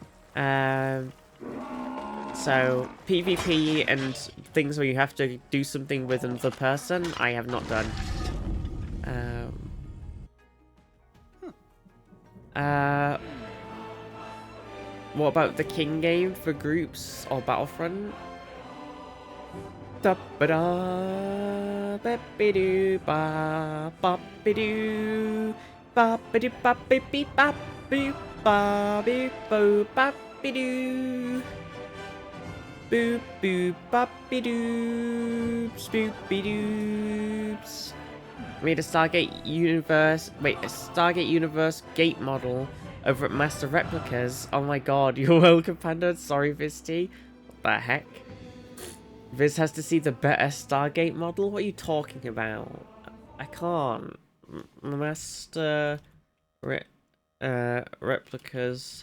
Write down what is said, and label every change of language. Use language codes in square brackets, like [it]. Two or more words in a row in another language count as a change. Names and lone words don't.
[en] So PvP and things where you have to do something with another person, I have not done. What about the King game for groups or Battlefront? Da ba da ba ba doo ba ba ba doo ba ba doo ba ba beep ba boo ba beep bo ba ba doo boop boop ba ba doops boop ba doops. Made a Stargate Universe gate model over at Master Replicas. Oh my god, you're welcome, Panda. Sorry, Visty. What the heck? Viz has to see the better Stargate model? What are you talking about? I can't. Master Replicas.